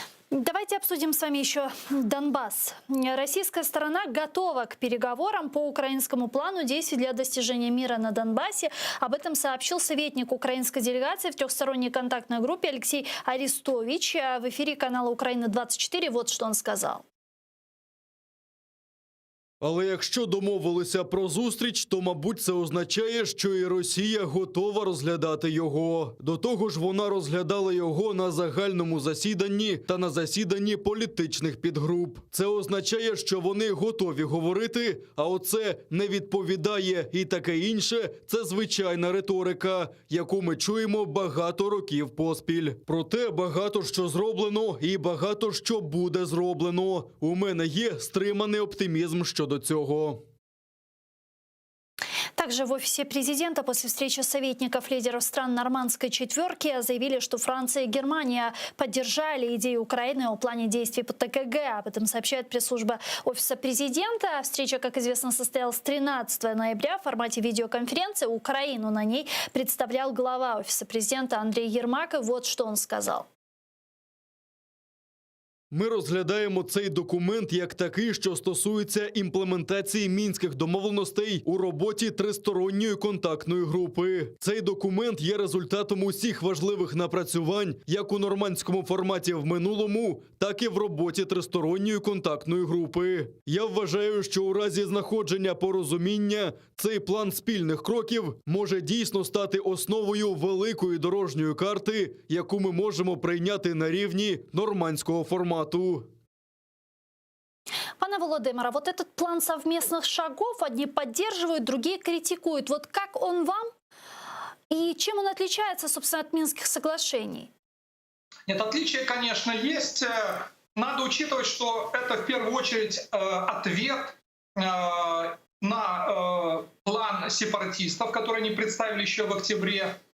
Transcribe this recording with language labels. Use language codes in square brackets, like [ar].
[ru] Давайте обсудим с вами еще Донбасс. Российская сторона готова к переговорам по украинскому плану действий для достижения мира на Донбассе. Об этом сообщил советник украинской делегации в трехсторонней контактной группе Алексей Арестович. В эфире канала «Украина-24» вот что он сказал. [uk] Але якщо домовилися про зустріч, то, мабуть, це означає, що і Росія готова розглядати його. До того ж, вона розглядала його на загальному засіданні та на засіданні політичних підгруп. Це означає, що вони готові говорити, а оце не відповідає і таке інше – це звичайна риторика, яку ми чуємо багато років поспіль. Проте багато що зроблено і багато що буде зроблено. У мене є стриманий оптимізм щодо цього. [ru] Также в офисе президента после встречи советников лидеров стран Нормандской четверки заявили, что Франция и Германия поддержали идею Украины о плане действий по ТКГ. Об этом сообщает пресс-служба офиса президента. Встреча, как известно, состоялась 13 ноября в формате видеоконференции. Украину на ней представлял глава офиса президента Андрей Ермак. И вот что он сказал. [uk] Ми розглядаємо цей документ як такий, що стосується імплементації мінських домовленостей у роботі тристоронньої контактної групи. Цей документ є результатом усіх важливих напрацювань як у нормандському форматі в минулому, так і в роботі тристоронньої контактної групи. Я вважаю, що у разі знаходження порозуміння цей план спільних кроків може дійсно стати основою великої дорожньої карти, яку ми можемо прийняти на рівні нормандського формату. [ru] Пане Володимира, вот этот план совместных шагов одни поддерживают, другие критикуют. Вот как он вам и чем он отличается, собственно, от Минских соглашений? Нет, отличия, конечно, есть. Надо учитывать, что это в первую очередь ответ на план сепаратистов, который они представили еще в октябре.